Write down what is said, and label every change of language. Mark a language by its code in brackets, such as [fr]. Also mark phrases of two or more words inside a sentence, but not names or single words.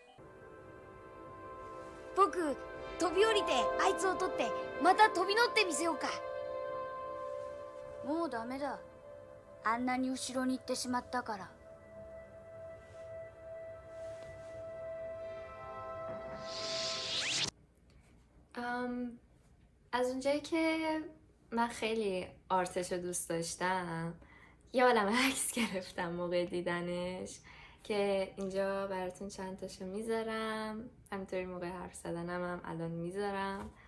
[ja] 僕飛び降りてあいつを取ってまた飛び乗ってみせようか。もうダメだ、あんなに後ろに行ってしまったから。 [fa] از اونجایی که من خیلی آرتش رو دوست داشتم، یه عالم عکس گرفتم موقع دیدنش که اینجا براتون چند تاشو میذارم، همینطوری موقع حرف زدنم هم الان میذارم.